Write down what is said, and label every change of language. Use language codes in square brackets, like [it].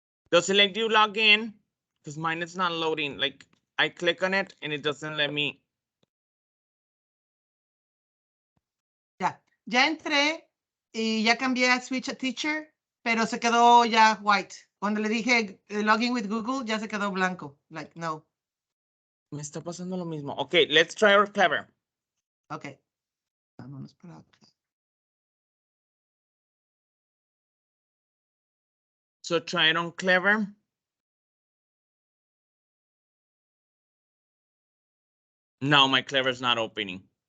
[en] Does it let you log in? Because mine is not loading. Like I click on it and it doesn't let me. [es] Ya entré y ya cambié a [en] Switch a Teacher, [es] pero se quedó ya white. Cuando le dije login with Google, ya se quedó blanco. [en] Like, no. [es] Me está pasando lo mismo. [en] Okay, let's try our Clever. [es] Okay. Vámonos para acá. [en] So try it on Clever. No, my Clever is not opening.